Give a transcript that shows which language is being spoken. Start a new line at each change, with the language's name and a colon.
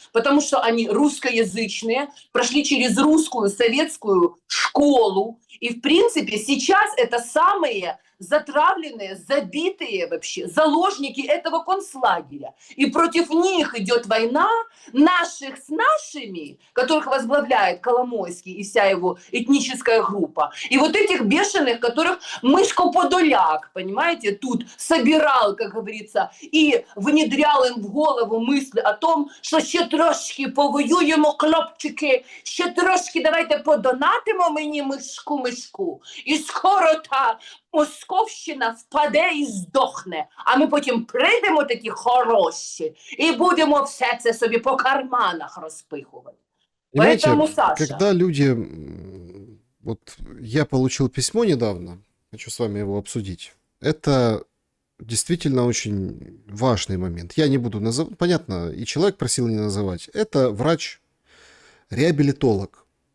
Russian: потому что они русскоязычные, прошли через русскую советскую школу, и в принципе сейчас это самые затравленные, забитые вообще заложники этого концлагеря. И против них идет война наших с нашими, которых возглавляет Коломойский и вся его этническая группа. И вот этих бешеных, которых Мышко Подоляк, понимаете, тут собирал, как говорится, и внедрял им в голову мысли о том,
Ukrainian: що ще трошки повоюємо, хлопчики, ще трошки давайте подонатимо мені мишку, і скоро та Московщина впаде і здохне, а ми потім прийдемо такі хороші і будемо все це собі по карманах розпихувати.
Russian: Понимаете, Поэтому, Саша, когда люди... Вот я получил письмо недавно, хочу с вами его обсудить. Это действительно очень важный момент. Я не буду называть, понятно, и человек просил не называть. Это врач-реабилитолог.